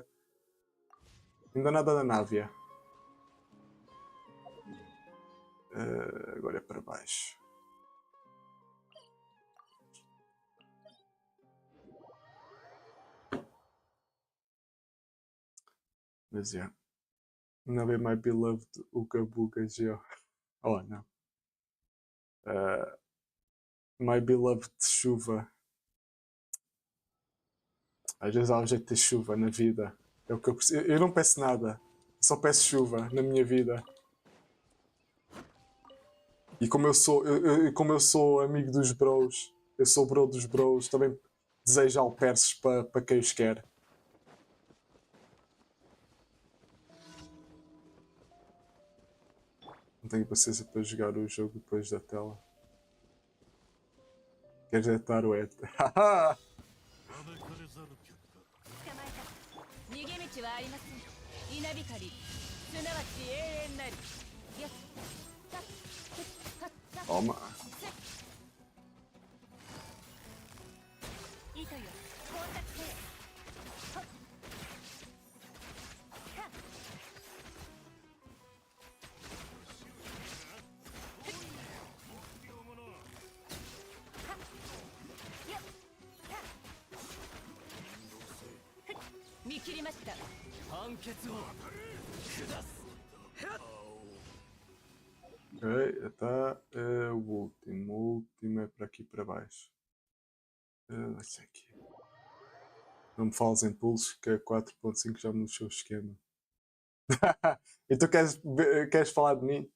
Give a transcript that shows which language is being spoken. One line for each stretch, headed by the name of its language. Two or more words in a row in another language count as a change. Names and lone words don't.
Portuguese: Ainda nada da Návia. Agora é para baixo. Mas é. Návia
English: My Beloved
Portuguese: Uga Buga Geo. Oh, não.
English: My Beloved
Portuguese: Chuva. Às vezes há um jeito de ter chuva na vida. É o que eu preciso. Eu não peço nada. Só peço chuva na minha vida. E como eu sou amigo dos bros, eu sou bro dos bros, também desejo alperces para quem os quer. Não tenho paciência para jogar o jogo depois da tela. Queres deitar o ET? Haha!
Japanese: 逃げ道はありません。稲光、すなわち永遠なり。よっ、はっ、はっ、はっ、
Portuguese: Toma!
Japanese: 糸よ、工作せよ。はっ、はっ、よっ、はっ、見切りました。判決を下す。
Portuguese: Ok, está o último. O último é para aqui para baixo. Vai ser aqui. Não me fales em pulsos, que a 4.5 já me mexeu o esquema. E tu queres falar de mim?